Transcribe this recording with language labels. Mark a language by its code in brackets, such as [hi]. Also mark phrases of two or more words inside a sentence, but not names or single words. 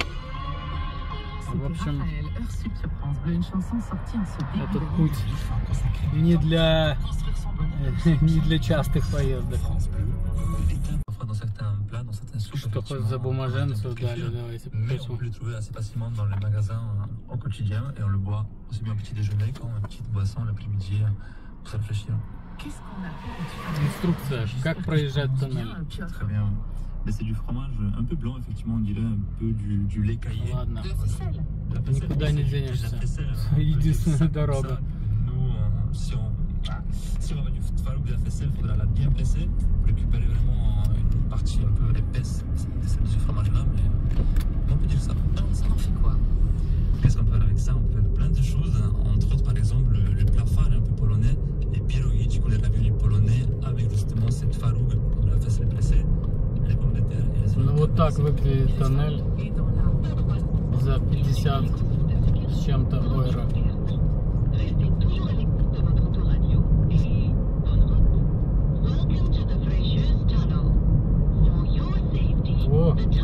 [ru] В общем, этот путь не для частых поездок. Что хоть за бумаженцу дали, давайте покажу. [fr] On peut le trouver assez facilement dans les magasins au quotidien et on le boit aussi bien au petit déjeuner qu'en petite boisson l'après-midi pour se rafraîchir. [ru] Инструкция, как проезжать тоннель. [fr] Très bien. Mais c'est du fromage un peu blanc, effectivement, on dirait un peu du lait caillé. [ru] Ладно, никуда не денешься. Единственная дорога. [fr] Nous, si on va du tvaroug de la faisselle, il faudra la bien presser pour récupérer vraiment une partie un peu épaisse de ce fromage-là, mais on peut dire ça. Ça en fait quoi? Qu'est-ce qu'on peut faire avec ça? On peut faire plein de choses, entre autres, par exemple, le plat phare un peu polonais, les pierogi, du coup les raviolis polonais, avec justement cette tvaroug, de la faisselle pressée, les pommes de terre et les [ru] Ну вот так выглядит тоннель за 50 с чем-то евро. О!